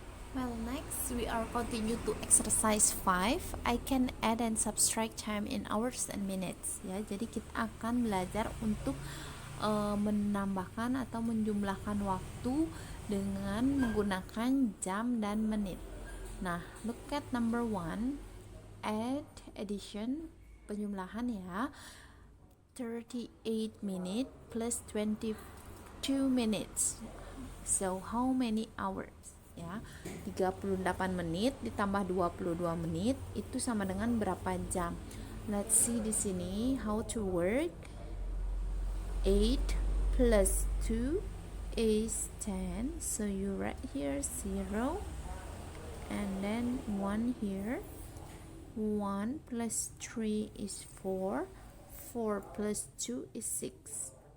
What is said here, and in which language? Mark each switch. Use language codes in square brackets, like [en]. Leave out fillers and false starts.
[en] Well, next we are continue to exercise 5. I can add and subtract time in hours and minutes. [id] Ya, jadi kita akan belajar untuk menambahkan atau menjumlahkan waktu dengan menggunakan jam dan menit. [en] Nah, look at number 1. Add addition, [id] penjumlahan ya. [en] 38 minutes plus 22 minutes. So how many hours? [id] Ya, 38 menit ditambah 22 menit itu sama dengan berapa jam? [en] Let's see [id] di sini [en] how to work. 8 plus 2 is 10. So you write here 0 and then 1 here. 1 plus 3 is 4. 4 plus 2 is 6.